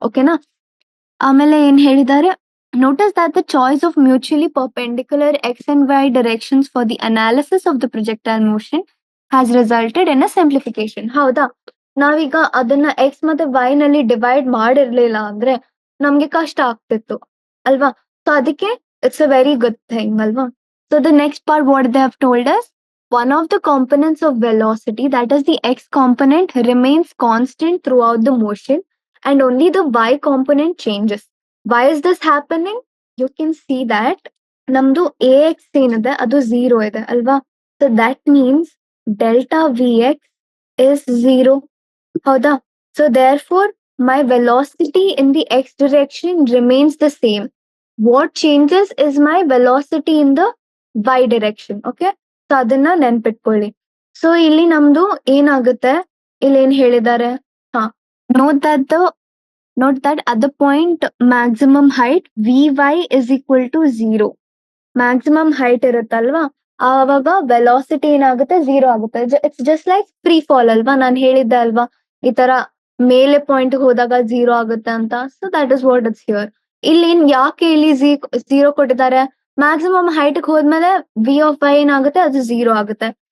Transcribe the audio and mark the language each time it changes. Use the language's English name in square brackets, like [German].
[Kannada] ಓಕೆನಾ? ಆಮೇಲೆ ಏನ್ ಹೇಳಿದ್ದಾರೆ, [English] notice that the choice of mutually perpendicular x and y directions for the analysis of the projectile motion has resulted in a simplification. [Kannada] ಹೌದಾ? ನಾವೀಗ ಅದನ್ನ X ಮತ್ತೆ ವೈ ನಲ್ಲಿ ಡಿವೈಡ್ ಮಾಡಿರ್ಲಿಲ್ಲ ಅಂದ್ರೆ ನಮ್ಗೆ ಕಷ್ಟ ಆಗ್ತಿತ್ತು ಅಲ್ವಾ? [English] So ಅದಕ್ಕೆ it's a very good thing ಅಲ್ವಾ? So the next part what they have told us, one of the components of velocity, that is the x component, remains constant throughout the motion and only the y component changes. Why is this happening? You can see that [Kannada] ನಮ್ದು ax ಏನಿದೆ ಅದು 0 ಇದೆ ಅಲ್ವಾ? [English] So that means delta vx is 0. [Kannada] ಹೌದಾ? [English] So therefore my velocity in the x direction remains the same. What changes is my velocity in the y direction. Okay? [Kannada] So ಅದನ್ನ ನೆನ್ಪಿಟ್ಕೊಳ್ಳಿ. So ಇಲ್ಲಿ ನಮ್ದು ಏನಾಗುತ್ತೆ, ಇಲ್ಲಿ ಏನ್ ಹೇಳಿದ್ದಾರೆ, [English] Note that at the point maximum height vy is equal to 0. [Kannada] Maximum height ಇರುತ್ತಲ್ವಾ, ಆವಾಗ ವೆಲಾಸಿಟಿ ಏನಾಗುತ್ತೆ, 0 ಆಗುತ್ತೆ. [English] it's just like free fall [Kannada] ಅಲ್ವಾ? ನಾನು ಹೇಳಿದ್ದೆ ಅಲ್ವಾ, ಈ ತರ ಮೇಲೆ ಪಾಯಿಂಟ್ ಹೋದಾಗ 0 ಆಗುತ್ತೆ ಅಂತ. [English] So that is what it's here. [Kannada] ಇಲ್ಲಿ ಯಾಕೆ ಇಲ್ಲಿ 0 ಕೊಟ್ಟಿದ್ದಾರೆ, ಮ್ಯಾಕ್ಸಿಮಮ್ ಹೈಟ್ ಹೋದ್ಮೇಲೆ ವಿ ಆಫ್ ವೈ ಏನಾಗುತ್ತೆ, ಅದು 0 ಆಗುತ್ತೆ.